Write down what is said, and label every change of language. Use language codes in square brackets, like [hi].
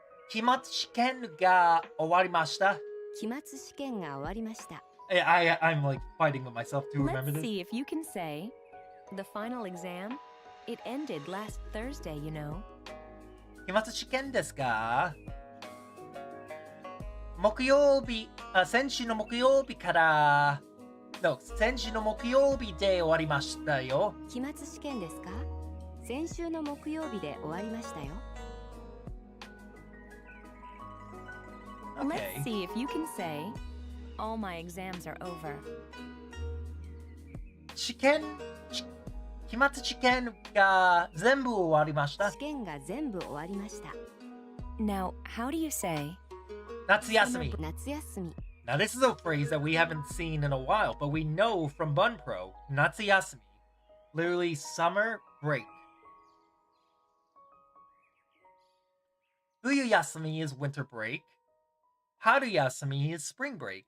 [ja] 期末試験が終わりました。期末試験が終わりました。 [en] I'm like fighting with myself to remember Let's this. see if you can say, the final exam, it ended last Thursday, you know. [ja] 期末試験ですか？木曜日、先週の木曜日から、先週の木曜日で終わりましたよ。期末試験ですか？先週の木曜日で終わりましたよ。 [en] Okay. Let's see if you can say, all my exams are over. [ja] 期末試験が全部終わりました。試験が全部終わりました。 [en] Now, how do you say, [ja] 夏休み。夏休み。 [en] Now this is a phrase that we haven't seen in a while, but we know from Bunpro, 夏休み. Literally summer break. 冬休み is winter break. 春休み is spring break.